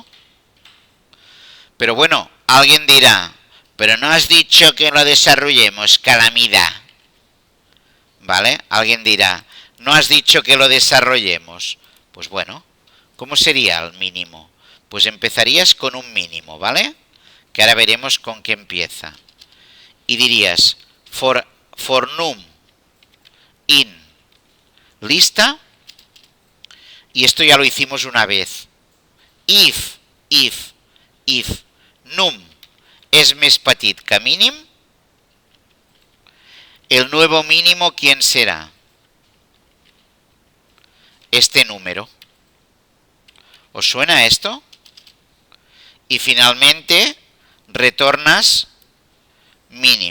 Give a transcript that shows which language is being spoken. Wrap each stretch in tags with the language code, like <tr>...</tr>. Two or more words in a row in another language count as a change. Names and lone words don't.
<es>Pero bueno, alguien dirá, pero no has dicho que lo desarrollemos, calamidad. ¿Vale? Alguien dirá, no has dicho que lo desarrollemos. Pues bueno, ¿cómo sería el mínimo? Pues empezarías con un mínimo, ¿vale? Que ahora veremos con qué empieza. Y dirías,</es> <en>for num in</en> <es>lista, y esto ya lo hicimos una vez.</es> <ca>If num és més petit que mínim,</ca> <es>el nuevo mínimo, ¿quién será? Este número. ¿Os suena esto? Y finalmente retornas mínim.</es>